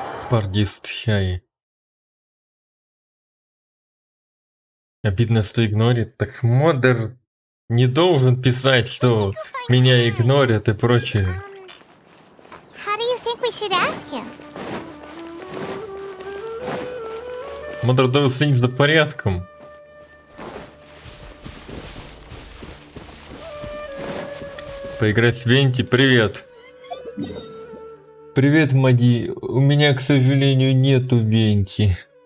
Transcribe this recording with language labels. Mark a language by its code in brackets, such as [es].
[ru] Пардист Хяи. Обидно, что игнорит. Так модер не должен писать, что меня игнорят и прочее. [en] How do you think we should ask him? [ru] Модер должен следить за порядком. Поиграть с Венти. Привет. Привет, Мади. У меня, к сожалению, нету Венти.